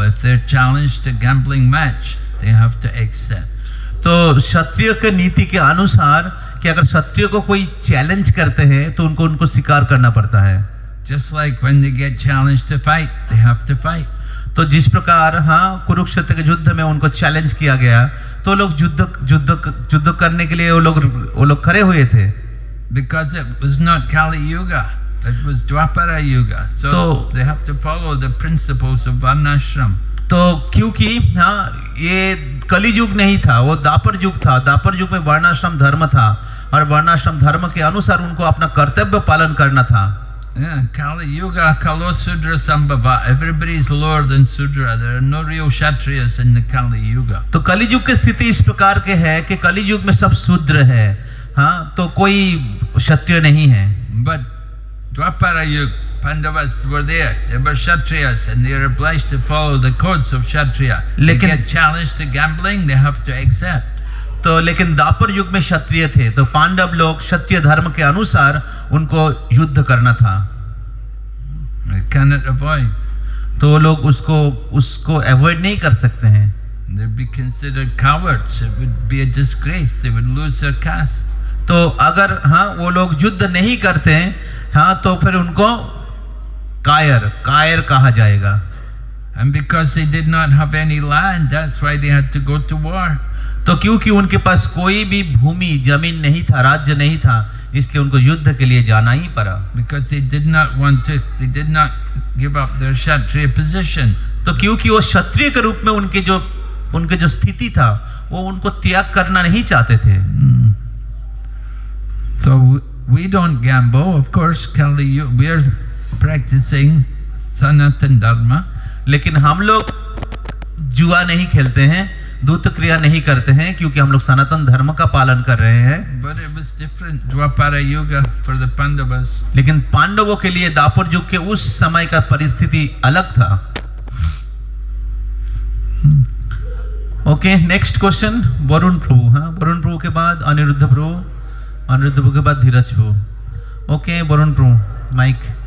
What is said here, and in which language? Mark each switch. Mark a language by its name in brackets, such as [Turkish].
[English] If they're challenged to gambling match, they have to accept. [Hindi] तो क्षत्रिय के नीति के अनुसार कि अगर क्षत्रिय को कोई चैलेंज करते हैं तो उनको स्वीकार करना पड़ता है। [English] Just like when they get challenged to fight, they have to fight. [Hindi] तो जिस प्रकार कुरुक्षेत्र के युद्ध में उनको चैलेंज किया गया तो लोग युद्ध करने के लिए वो लोग खड़े हुए थे। [English] Because it was not Kali Yuga, it was Dwapara Yuga. So they have to follow the principles of Varnashram. [Hindi] तो क्योंकि ये कलि युग नहीं था, वो दापर युग था। दापर युग में वर्णाश्रम धर्म था और वर्णाश्रम धर्म के अनुसार उनको अपना कर्तव्य पालन करना था। [Sanskrit] Kali Yuga, Kalo Sudra Sambhava. [English] Everybody is lower than Sudra. There are no real Kshatriyas in the Kali Yuga. [Hindi] तो कलि युग की स्थिति इस प्रकार के है कि कलि युग में सब शूद्र है, तो कोई क्षत्रिय नहीं है। [English] But Dwapara Yuga, Pandavas were there. They were Kshatriyas and they are obliged to follow the codes of Kshatriya. They get challenged to gambling, they have to accept. [Hindi] तो लेकिन दापर युग में क्षत्रिय थे, तो पांडव लोग क्षत्रिय धर्म के अनुसार उनको युद्ध करना था। [English] They cannot avoid. [Hindi] तो लोग उसको अवॉइड नहीं कर सकते हैं। [English] They'd be considered cowards. It would be a disgrace. They would lose their caste. [Hindi] तो अगर वो लोग युद्ध नहीं करते तो फिर उनको कायर कहा जाएगा। [English] And because they did not have any land, that's why they had to go to war. [Hindi] तो क्योंकि उनके पास कोई भी भूमि जमीन नहीं था, राज्य नहीं था, इसलिए उनको युद्ध के लिए जाना ही पड़ा। [English] Because they did not give up their Kshatriya position. [Hindi] तो क्योंकि वो क्षत्रिय के रूप में उनके जो स्थिति था वो उनको त्याग करना नहीं चाहते थे। [English] So we don't gamble, of course. We are practicing Sanatan Dharma. [Hindi] लेकिन हम लोग जुआ नहीं खेलते हैं, दूत क्रिया नहीं करते हैं, क्योंकि हम लोग सनातन धर्म का पालन कर रहे हैं। [English] But it was different, Dwapara Yuga for the Pandavas. [Hindi] लेकिन पांडवों के लिए दापर युग के उस समय का परिस्थिति अलग था। ओके, नेक्स्ट क्वेश्चन वरुण प्रभु। वरुण प्रभु के बाद अनिरुद्ध प्रभु के बाद धीरज प्रभु। ओके, वरुण प्रभु माइक।